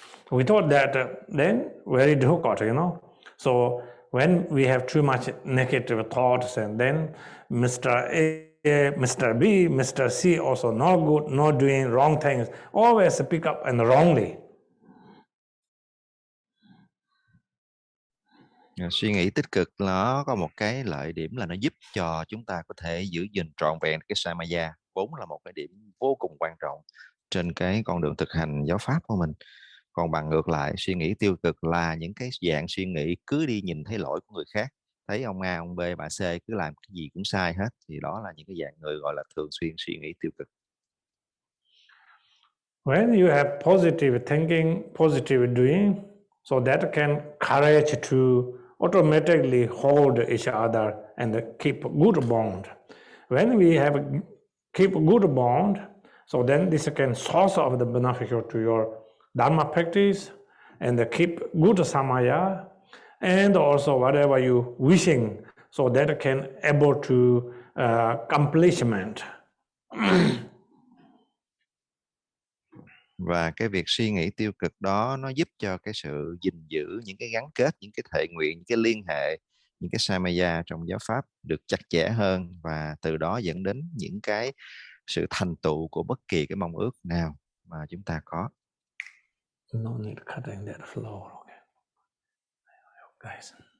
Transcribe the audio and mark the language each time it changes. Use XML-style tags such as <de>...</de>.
<en>Without that, then very difficult, So when we have too much negative thoughts, and then Mr. A, Mr. B, Mr. C also not good, not doing wrong things, always pick up and wrongly.</en> <vi>Suy nghĩ tích cực nó có một cái lợi điểm là nó giúp cho chúng ta có thể giữ gìn trọn vẹn cái samaya, vốn là một cái điểm vô cùng quan trọng trên cái con đường thực hành giáo pháp của mình. Còn bằng ngược lại, suy nghĩ tiêu cực là những cái dạng suy nghĩ cứ đi nhìn thấy lỗi của người khác, thấy ông A, ông B, bà C cứ làm cái gì cũng sai hết, thì đó là những cái dạng người gọi là thường xuyên suy nghĩ tiêu cực.</vi> <en>When you have positive thinking, positive doing, so that can courage to automatically hold each other and keep good bond. When we have keep good bond, so then this can source of the beneficial to your Dharma practice and keep good samaya, and also whatever you wishing, so that can able to accomplishment.</en> <vi>Và cái việc suy nghĩ tiêu cực đó nó giúp cho cái sự gìn giữ những cái gắn kết, những cái thệ nguyện, những cái liên hệ, những cái samaya trong giáo pháp được chặt chẽ hơn, và từ đó dẫn đến những cái sự thành tựu của bất kỳ cái mong ước nào mà chúng ta có.</vi> <en>No need cutting that flow. Okay. Guys.</en>